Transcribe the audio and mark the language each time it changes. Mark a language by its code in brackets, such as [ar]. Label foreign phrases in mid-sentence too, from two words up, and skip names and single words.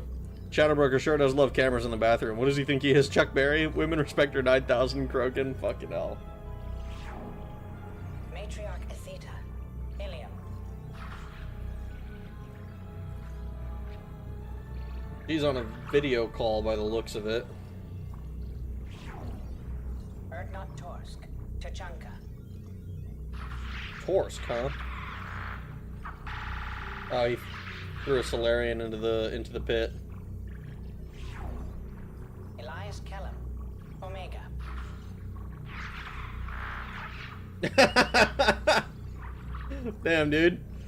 [en] Shadowbroker sure does love cameras in the bathroom. What does he think he is, Chuck Berry? Women respect her 9,000 Krogan? Fucking hell. Matriarch Atheta, Ilium. He's on a video call by the looks of it. Erdnot Torsk, Tachanka. Torsk, huh? Oh, he threw a Solarian into the pit. Elias Kellum, Omega. Damn, dude.